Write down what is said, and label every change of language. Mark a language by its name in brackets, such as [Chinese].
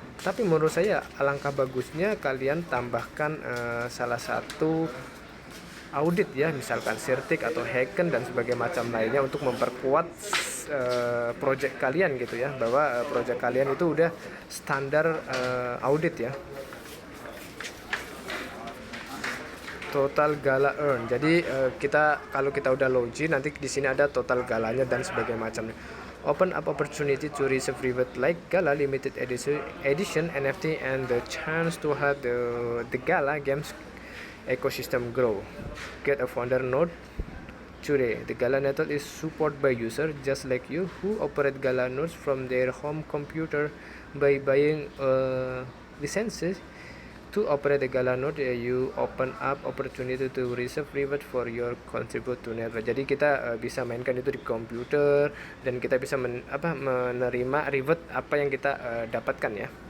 [Indonesian] Tapi menurut saya alangkah bagusnya kalian tambahkan salah satu audit ya, misalkan Certik atau Hacken dan sebagainya macam lainnya untuk memperkuat project kalian gitu ya, bahwa project kalian itu udah standar audit ya. [English] Total Gala earn. [Indonesian] Jadi kalau kita udah login nanti di sini ada total galanya dan sebagainya macamnya. [English] Open up opportunity to receive reward like Gala limited edition NFT and the chance to have the Gala Games ecosystem grow. Get a founder node today. The Gala network is supported by users just like you who operate Gala nodes from their home computer by buying licenses. To operate the Gala node, you open up opportunity to receive reward for your contribute to network. [Indonesian] Jadi kita bisa mainkan itu di komputer dan kita bisa menerima reward apa yang kita dapatkan ya.